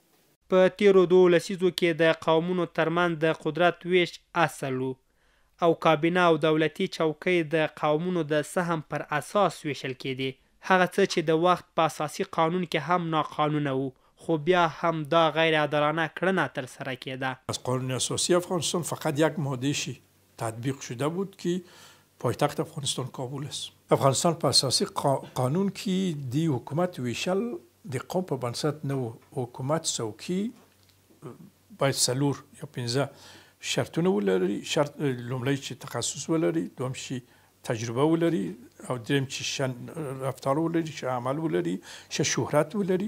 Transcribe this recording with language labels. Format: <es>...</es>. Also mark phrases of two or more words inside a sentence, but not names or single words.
<ps>په تیرو 2 لسیزو کې د قومونو ترمنځ د قدرت ویش اصل و او کابینه او دولتي چوکۍ د قومونو د سهم پر اساس ویشل کېدې. هغه څه چې د وخت په اساسي قانون کې هم ناقانونه و، خو بیا هم دا غیر عادلانه کړنه ترسره کېده.</ps> <fa>از قانون اساسی افغانستان فقط یک ماده‌شی تطبیق شده بود که پایتخت افغانستان کابل است.</fa> <ps>افغانستان په اساسی قانون کې دی حکومت ویشل د قوم په بنسټ نه و. حکومت څوکۍ باید 4 یا 15 شرطونه ولري. شرط لومړی چې تخصص ولري، دوم چې تجربه ولري، او دریم چې رفتار ولري، چې عمل ولري، چې شهرت ولري.</ps>